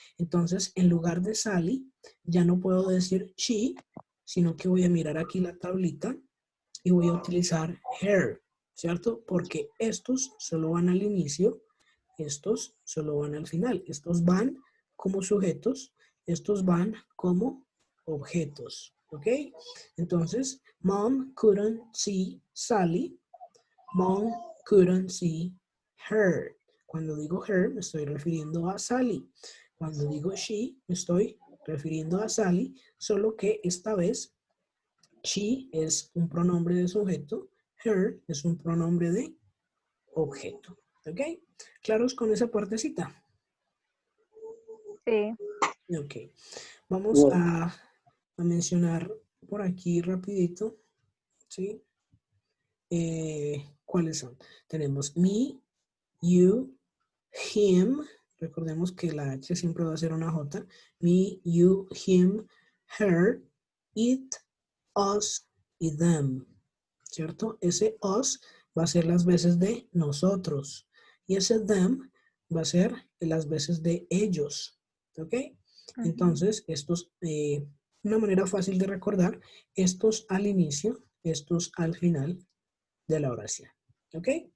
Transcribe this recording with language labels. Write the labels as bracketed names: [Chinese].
[Spanish] Entonces, en lugar de Sally, ya no puedo decir she, sino que voy a mirar aquí la tablita y voy a utilizar her, ¿cierto? Porque estos solo van al inicio, estos solo van al final. Estos van como sujetos, estos van como objetos, ¿ok? [English] Entonces, Mom couldn't see Sally. Mom couldn't see her. [Spanish] Cuando digo her, me estoy refiriendo a Sally. Cuando digo she, me estoy refiriendo a Sally, solo que esta vez she es un pronombre de sujeto, her es un pronombre de objeto. ¿Ok? ¿Claros con esa partecita? Sí. [English] Ok. [Spanish] Vamos a mencionar por aquí rapidito, ¿sí? ¿Cuáles son? Tenemos [English] me, you, him. [Spanish] Recordemos que la H siempre va a ser una J. [English] Me, you, him, her, it, us y them. [Spanish] ¿Cierto? Ese us va a ser las veces de nosotros. Y ese them va a ser las veces de ellos. ¿Ok? Entonces, estos, una manera fácil de recordar, estos al inicio, estos al final de la oración. ¿Ok?